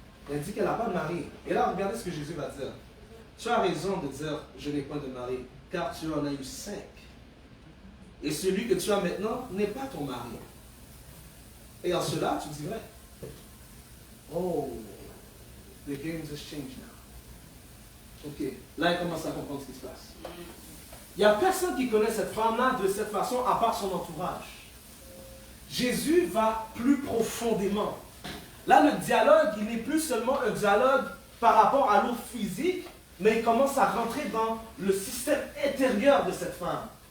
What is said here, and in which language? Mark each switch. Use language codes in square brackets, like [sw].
[fr] Elle dit qu'elle n'a pas de mari. Et là, regardez ce que Jésus va dire. Tu as raison de dire, je n'ai point de mari, car tu en as eu 5. Et celui que tu as maintenant n'est pas ton mari. Et en cela, tu dirais, [en] oh, the game has changed now. [fr] Ok, là, il commence à comprendre ce qui se passe. Il n'y a personne qui connaît cette femme-là de cette façon à part son entourage. Jésus va plus profondément. Là, le dialogue, il n'est plus seulement un dialogue par rapport à l'eau physique, mais il commence à rentrer dans le système intérieur de cette femme.